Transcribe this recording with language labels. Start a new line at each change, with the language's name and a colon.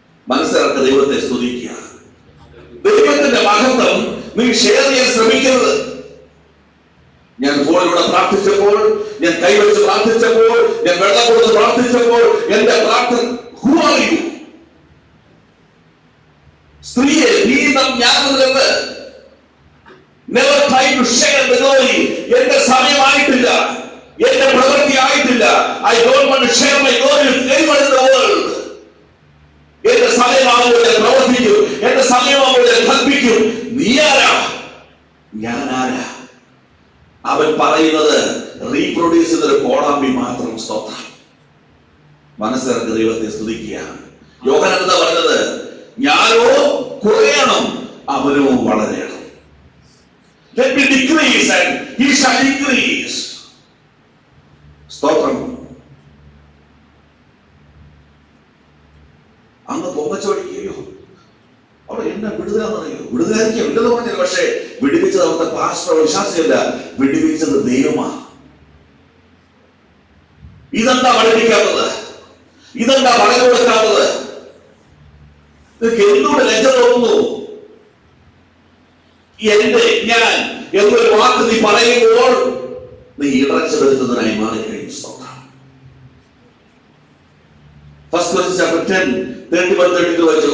Malayalam: മനസ്സിലാക്കുക, ദൈവത്തെ സ്തുതിക്കുക. ദൈവത്തിന്റെ മഹത്വം നീ ഷെയർ ചെയ്യാൻ ശ്രമിക്കരുത്. ഞാൻ ഫോണിലൂടെ പ്രാർത്ഥിച്ചപ്പോൾ, ഞാൻ കൈവച്ച് പ്രാർത്ഥിച്ചപ്പോൾ, ഞാൻ വെള്ളം കൊടുത്ത് പ്രാർത്ഥിച്ചപ്പോൾ എന്റെ പ്രാർത്ഥന
English: who are you?
Malayalam: സ്ത്രീയെ നീ ഞാനെന്ന്
English: never try to share the glory.
Malayalam: എന്റെ സമയമായിട്ടില്ല, എന്റെ പ്രവൃത്തി ആയിട്ടില്ല.
English: I don't want to share my glory with anyone in the world.
Malayalam: എന്റെ സമയമാകുമ്പോൾ പ്രവർത്തിക്കും, എന്റെ സമയമാകുമ്പോൾ കൽപ്പിക്കും. നീ ആരാ? ഞാൻ ആരാ? അവൻ പറയുന്നത് റീപ്രൊഡ്യൂസ് ചെയ്തൊരു കോളാമ്പി മാത്രം. സ്തോത്രം. മനസ്സിലാക്കി ദൈവത്തെ സ്തുതിക്കുക. യോഹന്നാൻ എന്താ പറഞ്ഞത്? ഞാനോ കുറയണം, അവനോ വളരണം.
English: Let me decrease and he shall increase.
Malayalam: സ്തോത്രം. അങ്ങ് പൊങ്ങച്ചോടിക്കുകയോ അവിടെ എന്നെ വിടുതലാണെന്നറിയോ? വിടുതലായിരിക്കും ഇല്ലെന്ന് പറഞ്ഞില്ല. പക്ഷേ വിടുവിച്ചത് അവിടുത്തെ പാസ്റ്റർ വിശ്വാസിയല്ല, വിടുവിച്ചത് ദൈവമാണ്. ഇതെന്താ പഠിപ്പിക്കാത്തത്? ഇതെന്താ പറഞ്ഞു കൊടുക്കാത്തത്? എന്തുകൊണ്ട് ലജ്ജ തോന്നുന്നു? എന്റെ ഞാൻ എന്നൊരു വാക്ക് നീ പറയുമ്പോൾ നീ ഇടർച്ച വരുത്തുന്നതിനായി മാറിക്കഴിഞ്ഞു. സ്തോത്രം. 1 Corinthians chapter 10 31-32 വായിച്ചു.